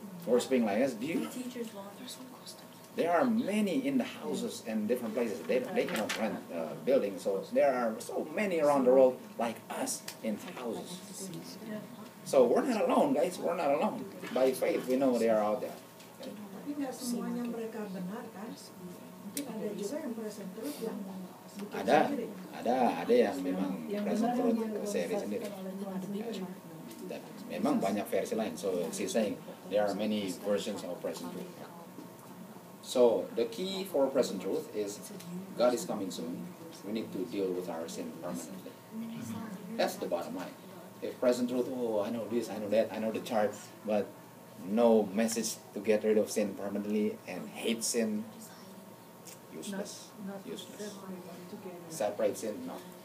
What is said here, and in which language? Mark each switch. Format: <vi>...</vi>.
<en>Worshiping like us. Do you? Teachers want. There are many in the houses and different places. They cannot rent buildings, so there are so many around the world like us in houses. So we're not alone, guys. We're not alone. By faith, we know they are out there.</en> <id>Tapi nggak semuanya mereka benar kan? Mungkin ada juga yang present truth yang bikin sendiri. Ada yang memang present truth seri sendiri. Memang banyak versi lain.</id> <en>So she's saying there are many versions of present truth. So the key for present truth is God is coming soon. We need to deal with our sin permanently. That's the bottom line. If present truth, oh, I know this, I know that, I know the chart, but no message to get rid of sin permanently and hate sin, useless. Useless. Separate sin, no.</en>